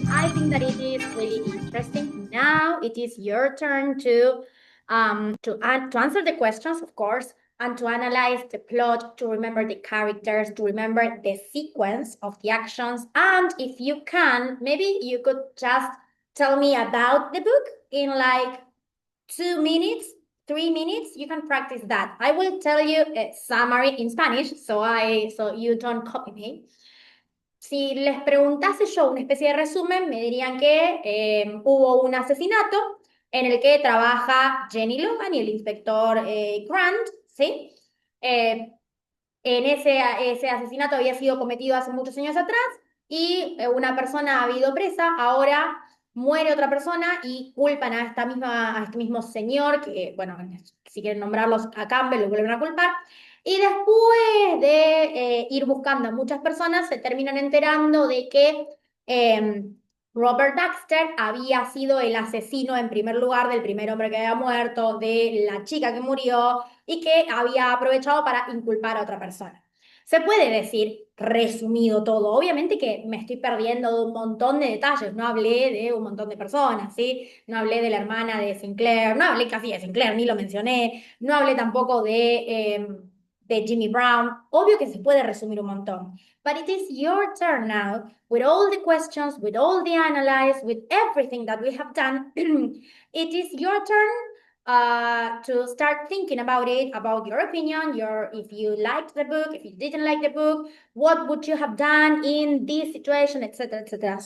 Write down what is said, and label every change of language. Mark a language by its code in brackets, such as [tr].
[en] I think that it is really interesting. Now it is your turn to answer the questions, of course, and to analyze the plot, to remember the characters, to remember the sequence of the actions. And if you can, maybe you could just tell me about the book in like 2 minutes, 3 minutes. You can practice that. I will tell you a summary in Spanish, so you don't copy me. [es] Si les preguntase yo una especie de resumen, me dirían que hubo un asesinato en el que trabaja Jenny Logan y el inspector Grant, ¿sí? En ese asesinato había sido cometido hace muchos años atrás y una persona ha habido presa, ahora muere otra persona y culpan a este mismo señor, que, bueno, si quieren nombrarlos a Campbell, lo vuelven a culpar. Y después de ir buscando a muchas personas, se terminan enterando de que Robert Baxter había sido el asesino en primer lugar del primer hombre que había muerto, de la chica que murió y que había aprovechado para inculpar a otra persona. Se puede decir resumido todo. Obviamente que me estoy perdiendo de un montón de detalles. No hablé de un montón de personas, ¿sí? No hablé de la hermana de Sinclair, no hablé casi de Sinclair, ni lo mencioné. No hablé tampoco de Jimmy Brown. Obvio que se puede resumir un montón. [en] But it is your turn now, with all the questions, with all the analysis, with everything that we have done. It is your turn to start thinking about it, about your opinion, if you liked the book, if you didn't like the book, what would you have done in this situation, etc., etc.